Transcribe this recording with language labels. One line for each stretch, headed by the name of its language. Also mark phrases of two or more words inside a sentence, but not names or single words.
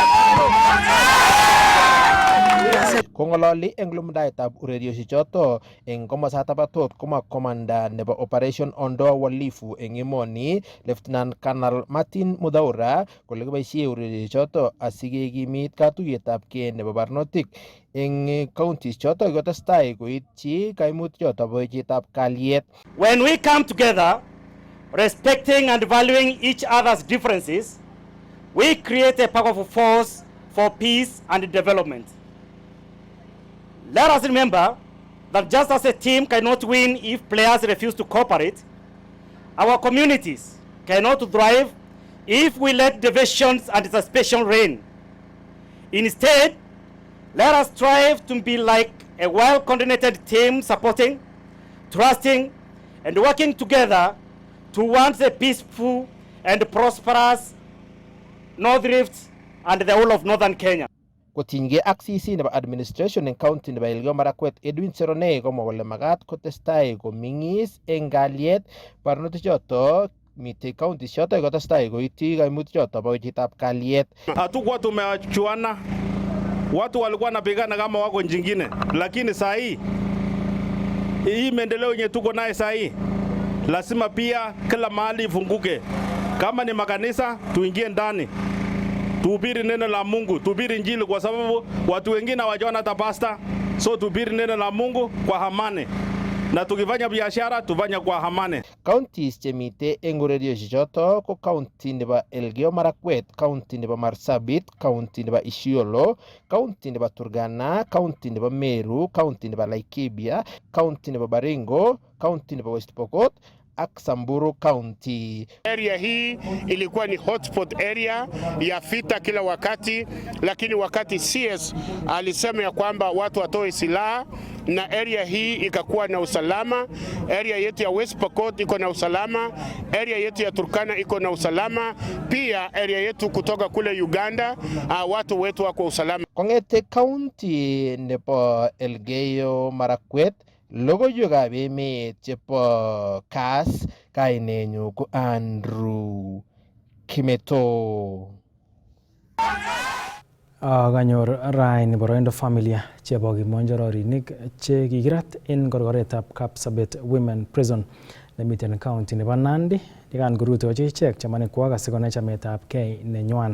Kalenjin: Kongololi eng lumdaetab ureriosiek choto eng komosatab tot koma komanda nebo Operation Ondoa Uhalifu eng emoni Lieutenant Colonel Martin Mudhaura kole kiboisie ureriosiek choto asikekimit katuiyetab kei nebo barnotik eng counties choto kotestai koityi kaimutik choto bo echetab kalyet.
English: When we come together, respecting and valuing each other's differences, we create a powerful force for peace and development. Let us remember that just as a team cannot win if players refuse to cooperate, our communities cannot thrive if we let divisions and suspicion reign. Instead, let us strive to be like a well-coordinated team, supporting, trusting, and working together towards a peaceful and prosperous North Rift and the whole of northern Kenya.
Kalenjin: Kotinygei ak CC nebo administration eng county nebo Elgeyo Marakwet Edwin Seronei komwa kole magat kotestai koming'is eng kalyet barnotik choto mitei county choto kotestai koityi kaimutik choto bo wechetab kalyet.
Swahili: Hatukuwa tumewachuana, watu walikuwa napigana kama wako njingine, lakini saa hii maendeleo yenye tuko naye saa hii lazima pia kila mahali ifunguke. Kama ni makanisa tuingie ndani, tuhubiri neno la Mungu, tuhubiri Injili, kwa sababu watu wengine hawajaona hata pasta. So tuhubiri neno la Mungu kwa amani, na tukifanya biashara tufanye kwa amani.
Kalenjin: Counties chemite eng ureriosiek choto ko county nebo Elgeyo Marakwet, county nebo Marsabit, county nebo Isiolo, county nebo Turkana, county nebo Meru, county nebo Laikipia, county nebo Baringo, county nebo West Pokot ak Samburu County.
Swahili: Area hii ilikuwa ni
English: hotspot area
Swahili: ya vita kila wakati, lakini wakati CS alisema ya kwamba watu watoe silaha na area hii ikakuwa na usalama. Area yetu ya West Pokot iko na usalama, area yetu ya Turkana iko na usalama, pia area yetu kutoka kule Uganda watu wetu wako usalama.
Kalenjin: Kongete county nebo Elgeyo Marakwet, logoiwekab emet chebo Kass, kainenyu ko Andrew Kimeto. Kanyor raini boroindo familia chebo kimonjororinik che kikirat en korkoretab Kapsabet Women Prison nemiten county nebo Nandi yekan korutochi ichek chamanekwak asikonai chametab kei nenywan.